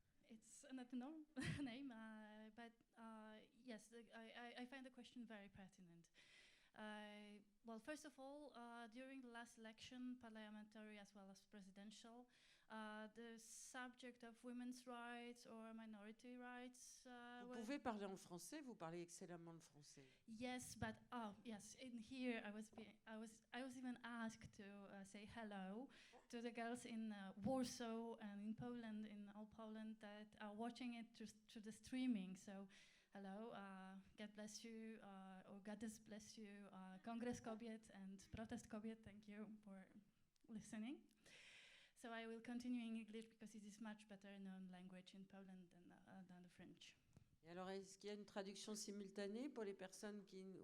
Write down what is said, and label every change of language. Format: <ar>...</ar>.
<en>It's not a normal name, but yes, I find the question very pertinent. Well, first of all, during the last election, parliamentary as well as presidential, the subject of women's rights or minority rights.</en> <fr>Vous pouvez parler en français. Vous parlez excellemment le français.</fr> <en>Yes, but yes, in here I was even asked to say hello to the girls in Warsaw and in Poland, in all Poland, that are watching it through the streaming. So, hello, God bless you, or Goddess bless you, Congress Kobiet and Protest Kobiet. Thank you for listening. So I will continue in English because it is much better known language in Poland than the French.</en> <fr>Et alors, est-ce qu'il y a une traduction simultanée pour les personnes qui...</fr>